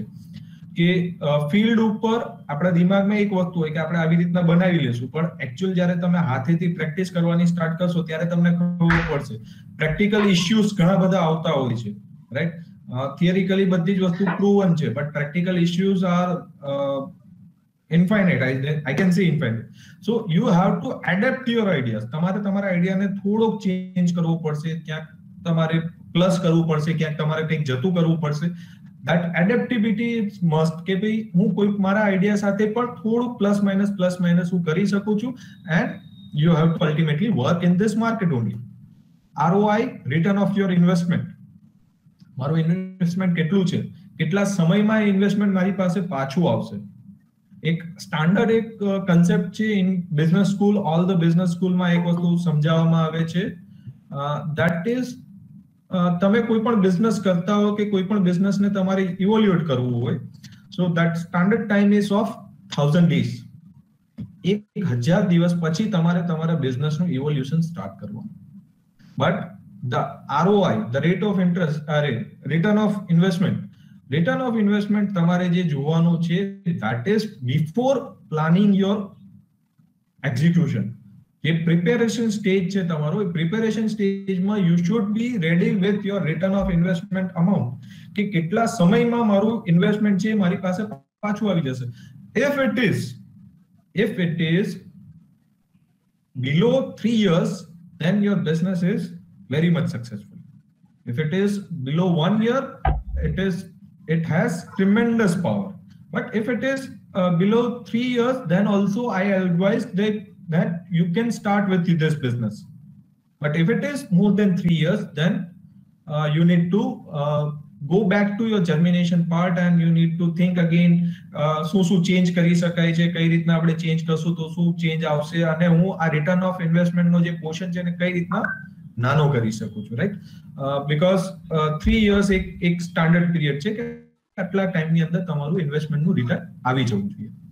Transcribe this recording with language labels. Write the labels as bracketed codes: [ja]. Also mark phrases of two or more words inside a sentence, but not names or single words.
[gu] કે ફિલ્ડ ઉપર આપણા દિમાગમાં એક વસ્તુ હોય કે આપણે આવી રીતના બનાવી લેશું, પણ એકચ્યુઅલ જ્યારે તમે હાથેથી પ્રેક્ટિસ કરવાની સ્ટાર્ટ કરશો, ત્યારે તમને ખબર પડશે [en] practical issues [gu] ઘણા બધા આવતા હોય છે, રાઈટ? [en] થિયરિકલી [gu] બધી જ વસ્તુ [en] પ્રૂવન છે, but practical issues are infinite. I can say infinite. So you have to adapt your ideas. [gu] તમારે તમારા આઈડિયાને થોડોક ચેન્જ કરવો પડશે, ક્યાંક તમારે પ્લસ કરવું પડશે, ક્યાંક તમારે કંઈક જતું કરવું પડશે. [en] That adaptability is must. [gu] કે ભાઈ હું કોઈ મારા આઈડિયા સાથે પણ થોડું [en] plus minus [gu] હું કરી શકું છું, [en] and you have to ultimately work in this market only. ROI, return of your investment. [gu] મારું ઇન્વેસ્ટમેન્ટ કેટલું છે, કેટલા સમયમાં ઇન્વેસ્ટમેન્ટ મારી પાસે પાછું આવશે. એક સ્ટાન્ડર્ડ એક કન્સેપ્ટ છે [en] in business school, all the business schoolમાં [gu] એક વસ્તુ સમજાવવામાં આવે છે, [en] that is [gu] તમે કોઈ પણ બિઝનેસ કરતા હો કે કોઈ પણ બિઝનેસને તમારે ઇવોલ્યુએટ કરવું હોય, [en] so that standard time is of 1000 days. [gu] 1000 દિવસ પછી તમારે તમારા બિઝનેસનું ઇવોલ્યુશન સ્ટાર્ટ કરવાનું. [en] બટ the ROI, the rate of interest, return of investment [gu] તમારે જે જોવાનું છે, [en] that is before planning your execution. [gu] જે પ્રિપેરેશન સ્ટેજ છે તમારો, એ પ્રિપેરેશન સ્ટેજમાં [en] you should be ready with your return of investment amount, [gu] કે કેટલા સમયમાં મારું ઇન્વેસ્ટમેન્ટ છે મારી પાસે પાછું આવી જશે. [en] If it is below 3 years, then your business is very much successful. If it is below 1 year, it has tremendous power. But if it is below 3 years, then also I advise that you can start with this business. But if it is more than 3 years, then you need to go back to your germination part and you need to think again, [gu] શું ચેન્જ કરી શકાય છે, કઈ રીતના આપણે ચેન્જ કરશું તો શું ચેન્જ આવશે, અને હું આ [en] return of investmentનો [gu] જે પોર્શન છે ને કઈ રીતના નાનો કરી શકું છું, રાઈટ? [en] because 3 years [gu] એક [en] standard period [gu] છે કે આટલા ટાઈમની અંદર તમારું ઇન્વેસ્ટમેન્ટનું રિટર્ન આવી જવું જોઈએ.